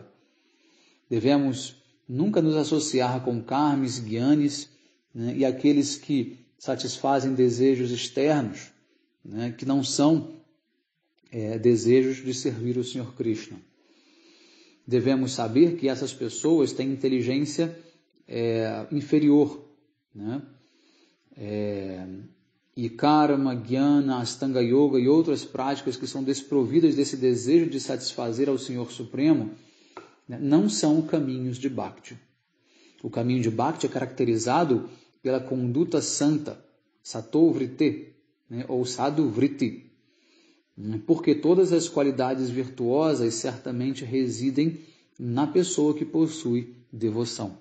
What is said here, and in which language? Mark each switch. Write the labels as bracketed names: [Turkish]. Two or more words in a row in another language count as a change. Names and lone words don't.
[Portuguese] Devemos nunca nos associar com karmis, gyanis, né, e aqueles que satisfazem desejos externos, né, que não são desejos de servir o Senhor Krishna. Devemos saber que essas pessoas têm inteligência inferior, né? E karma, jnana, astanga yoga e outras práticas que são desprovidas desse desejo de satisfazer ao Senhor Supremo, né, não são caminhos de Bhakti. O caminho de Bhakti é caracterizado pela conduta santa, [Sanskrit] sato vritti, [Portuguese] né, ou [Sanskrit] sadhu vritti, [Portuguese] porque todas as qualidades virtuosas certamente residem na pessoa que possui devoção.